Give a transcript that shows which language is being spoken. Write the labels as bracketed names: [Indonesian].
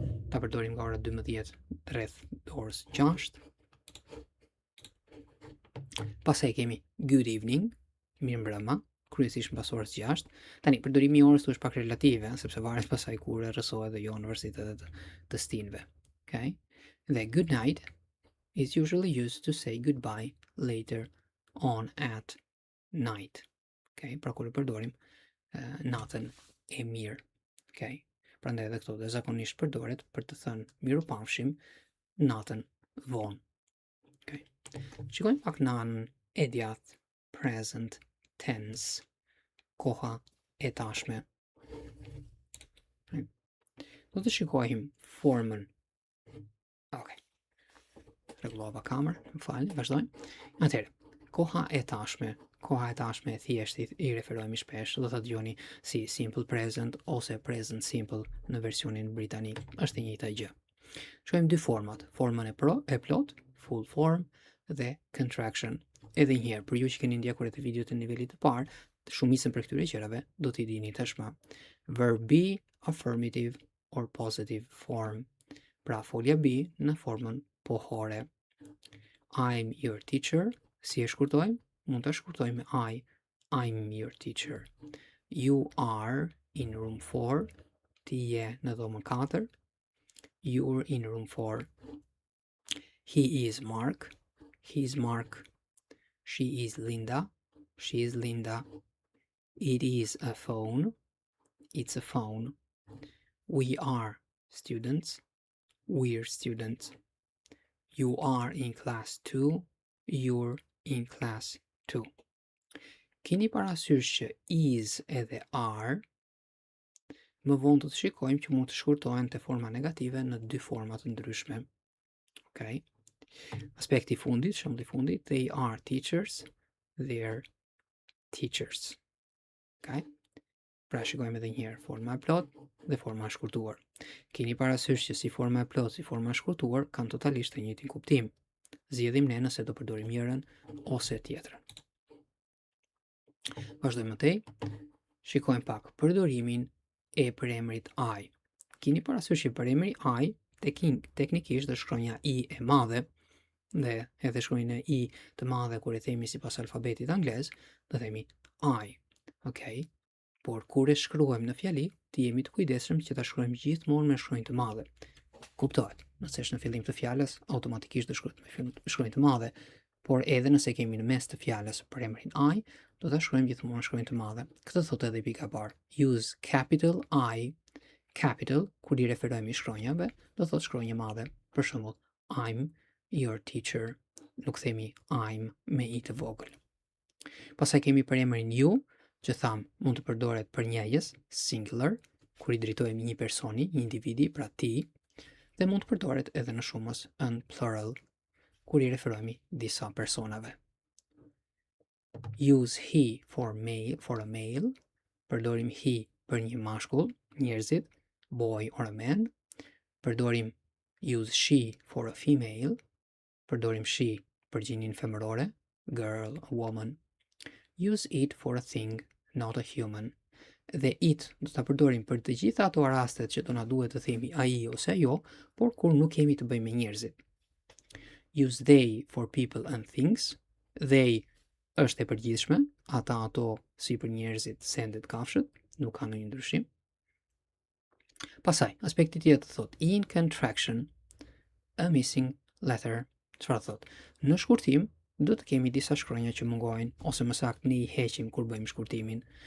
[Albanian] Ta përdorim nga ora 12 rreth orës 6. Pastaj kemi [English] good evening, [Albanian] mirëmbrëma, kryesisht mbas orës 6. Tani përdorimi i orës është pak relative, sepse varet pasaj kur rrësohet dhe jo në universitetet të stinëve. [English] Okay? Dhe good night is usually used to say goodbye later on at night. Okay? [Albanian] Pra kur e përdorim natën e mirë. [English] Okay? [Albanian] Prandaj edhe këto dhe zakonisht përdoret për të thënë mirupafshim natën vonë. [English] Okay? [Albanian] Shikojmë pak në anën e djathtë, [English] present tense, [Albanian] koha e tashme. Do të shikojmë formën. Okej. Rregullova kamerën, më falni, vazhdojmë. Atëherë, koha e tashme. Koha e tashme thjesht i referohemi shpesh, do ta dëgjoni si [English] simple present [Albanian] ose [English] present simple [Albanian] në versionin britanik. Është e njëjta gjë. Shojmë dy format, formën e plot, [English] full form [Albanian] dhe contraction. Edhe një herë, për ju që keni ndjekur atë video të nivelit të parë, shumicën për këtyre gjërave do t'i dini tashmë. [English] Verb be, affirmative or positive form. [Albanian] Pra folja be në formën pohore. [English] I'm your teacher. [Albanian] Si e shkurtojmë? Mund të shkurtojmë me I. [English] I'm your teacher. You are in room 4. [Albanian] Ti je në dhomën 4. [English] You're in room 4. He is Mark. He's Mark. She is Linda. She is Linda. It is a phone. It's a phone. We are students. We're students. You are in class 2. You're in class 2. [Albanian] Keni parasysh që is edhe are më vonë do të shikojmë që mund të shkurtohen te forma negative në dy forma të ndryshme. [English] Okay? [Albanian] Aspekti i fundit, shembulli i fundit, [English] they are teachers, they're teachers. Okay? [Albanian] Pra shikojmë edhe një herë forma e plot dhe forma e shkurtuar. Keni parasysh që si forma e plot si forma e shkurtuar kanë totalisht të njëjtin kuptim. Zgjedhim ne nëse do përdorim njërin ose tjetrën. Vazhdojmë më tej. Shikojmë pak përdorimin e përemrit I. Keni parasysh që përemri I teknikisht dhe shkronja I e madhe dhe edhe shkronjën e I të madhe kur e themi sipas alfabetit anglez, do themi I. Okay? Por kur e shkruajmë në fjali, të jemi të kujdesshëm që ta shkruajmë gjithmonë me shkronjë të madhe. Kuptohet, nëse është në fillim të fjalës, automatikisht do shkruhet me shkronjë të madhe, por edhe nëse kemi në mes të fjalës përemrin I, do ta shkruajmë gjithmonë me shkronjë të madhe. Këtë thotë edhe pika e parë. [English] Use capital I, capital, [Albanian] kur i referohemi shkronjave, do thotë shkronjë madhe. [English] Për shembull, I'm your teacher. [Albanian] Nuk themi I'm me I të vogël. Pastaj kemi përemrin you, që tham mund të përdoret për njëjës, singular, kur i drejtohemi një personi, një individi, pra ti, dhe mund të përdoret edhe në shumës në plural, kur i referohemi disa personave. [English] Use he for a male, [Albanian] përdorim he për një mashkull, njerëzit, [English] boy or a man, [Albanian] përdorim [English] use she for a female, [Albanian] përdorim she për gjinin femërore, [English] girl, a woman. Use it for a thing, not a human. [Albanian] Dhe it do ta përdorim për të gjitha ato rastet që do na duhet të themi ai ose ajo, por kur nuk kemi të bëjmë me njerëzit. [English] Use they for people and things. [Albanian] They është e përgjithshme, ata ato si për njerëzit, sendet, kafshët, nuk ka ndonjë ndryshim. Pastaj, aspekti tjetër thot [English] in contraction, a missing letter. [Albanian] Çfarë thot? Në shkurtim do të kemi disa shkronja që mungojnë, ose më saktë ne I heqim kur bëjmë shkurtimin.